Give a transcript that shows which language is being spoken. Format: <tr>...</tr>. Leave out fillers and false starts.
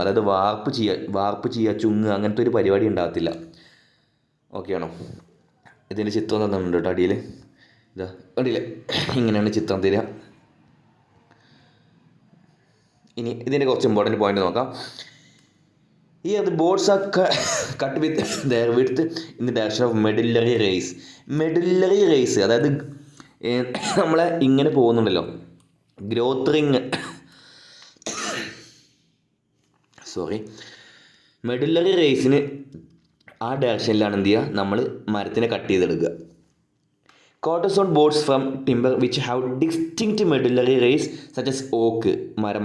<ml>അതായത് വാർപ്പ് ചെയ്യുക, ചുങ്ങ്, അങ്ങനത്തെ ഒരു പരിപാടി ഉണ്ടാകത്തില്ല. ഓക്കെ ആണോ? ഇതിൻ്റെ ചിത്രം തന്നിട്ടുണ്ട് കേട്ടോ അടിയിൽ. ഇതാ കണ്ടില്ലേ, ഇങ്ങനെയാണ് ചിത്രം തരിക. ഇനി ഇതിൻ്റെ കുറച്ച് ഇമ്പോർട്ടൻറ്റ് പോയിന്റ് നോക്കാം.</ml> <en>Here the boards are cut with their width in the direction of medullary rays.</en> <ml>Medullary rays അതായത് നമ്മളെ ഇങ്ങനെ പോകുന്നുണ്ടല്ലോ, ഗ്രോത്ത് റിങ്, മെഡുലറി റേസിന് ആ ഡയറക്ഷനിലാണ് എന്ത് ചെയ്യുക, നമ്മൾ മരത്തിനെ കട്ട് ചെയ്തെടുക്കുക.</ml> <en>Quartersawn boards from timber which have distinct medullary rays such as oak, മരം.</en>